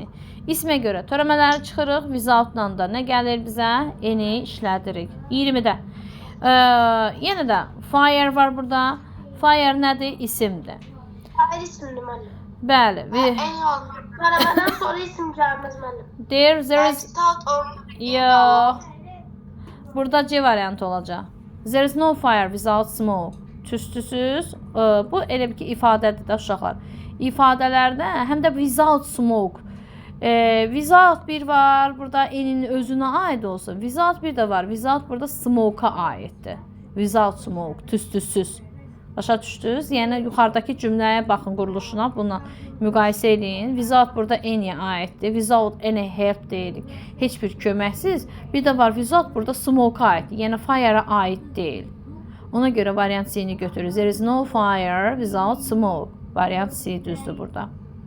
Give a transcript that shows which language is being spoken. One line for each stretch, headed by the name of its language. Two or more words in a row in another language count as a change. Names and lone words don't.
Azerbaijani: İsmə görə törəmələri çıxırıq, without-la da nə gəlir bizə? Eni işlədirik. 20-də. Yenə də fire var burada. Fire nədir? İsimdir. Hayır isimli mənim. Bəli. Törəmədən sonra isim gəlməz mənim.
English: There is yox.
Azerbaijani: Burada C variantı olacaq.
English: There is no fire without smoke.
Azerbaijani: Tüstüsüz. Bu elə bir ki ifadədir də uşaqlar. İfadələrdə həm də
English: without smoke.
Azerbaijani: Without bir var. Burada enin özünə aid olsun. Without bir də var. Without burada smoke-a aiddir.
English: Without smoke.
Azerbaijani: Tüstüsüz. Başa düşdünüz? Yəni yuxarıdakı cümləyə baxın, quruluşuna, buna müqayisə edin. Without burada any aiddir.
English: Without any help
Azerbaijani: deyirik. Heç bir köməksiz. Bir də var without burada smoke-a aiddir. Yəni fire-a aid deyil. Ona görə variant C-ni götürürük.
English: There is no fire without smoke.
Azerbaijani: Variant C düzdür burada.